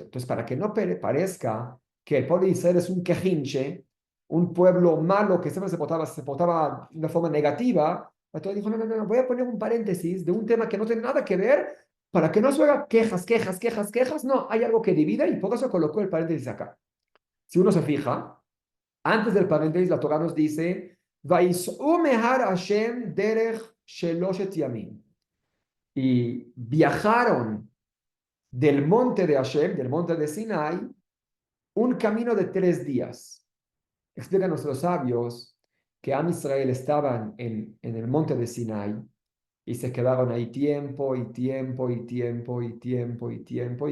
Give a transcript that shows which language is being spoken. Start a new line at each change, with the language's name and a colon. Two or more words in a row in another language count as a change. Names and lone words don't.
Spanish: Entonces, para que no parezca que el pueblo de Israel es un quejinche, un pueblo malo que siempre se portaba de una forma negativa, la Torah dijo, no, no, no, voy a poner un paréntesis de un tema que no tiene nada que ver para que no se haga quejas, quejas, quejas, quejas. No, hay algo que divide y por eso colocó el paréntesis acá. Si uno se fija, antes del paréntesis, la Torah nos dice,
Hebrew: ויסעו מהר השם דרך שלשת ימים.
Spanish: Y viajaron del monte de Hashem, del monte de Sinai, un camino de 3 días. Explican nuestros sabios que
Hebrew: עם ישראל
Spanish: estaban en el monte de Sinai y se quedaron ahí tiempo y tiempo y tiempo y tiempo y tiempo.